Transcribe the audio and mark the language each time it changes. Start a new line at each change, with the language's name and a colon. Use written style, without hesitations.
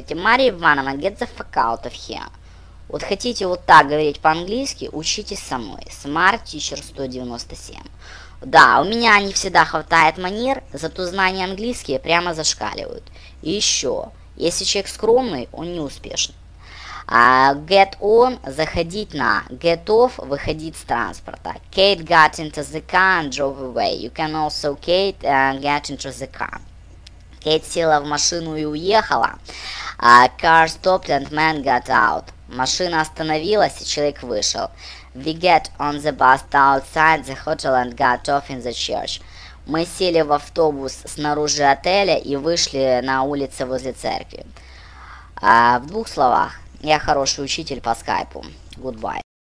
Russian: Говорите, Мария Ивановна,
English: get the fuck out of here.
Russian: Вот хотите вот так говорить по-английски, учитесь со мной.
English: Smart Teacher 197.
Russian: Да, у меня не всегда хватает манер, зато знания английские прямо зашкаливают. И еще, если человек скромный, он не успешен.
English: Get on,
Russian: заходить на.
English: Get off,
Russian: выходить с транспорта.
English: Kate got into the car and drove away. You can also, Kate, get into the car.
Russian: Кейт села в машину и уехала.
English: Car stopped and man got out.
Russian: Машина остановилась, и человек вышел.
English: We get on the bus outside the hotel and got off in the church.
Russian: Мы сели в автобус снаружи отеля и вышли на улицы возле церкви. В двух словах, я хороший учитель по скайпу.
English: Goodbye.